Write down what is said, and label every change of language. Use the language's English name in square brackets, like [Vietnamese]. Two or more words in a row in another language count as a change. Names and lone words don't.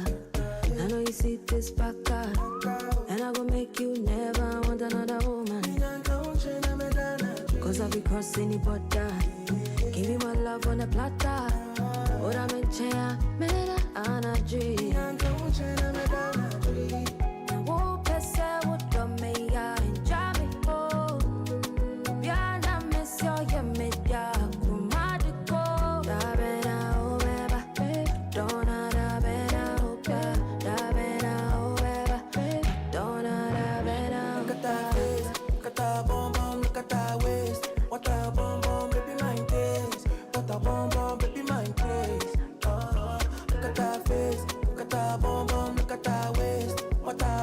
[English] I know you see this backer, and I go make you never want another woman. Cause I'll be crossing the border. Give you my love on a platter. [Akan] Ora me chea, me da energy. Na wo pese wo do me ya enjoy me oh. Biana me so ya me ya kumadiko. Da bena o beba, dona da bena o beba, da bena o beba, dona da bena. [English] Look at that face, look at that bum bum, look at that waist. What a bum bum, baby, my taste. What a bum bum, baby, my grace. Look at that face, look at that bum bum, look at that waist. What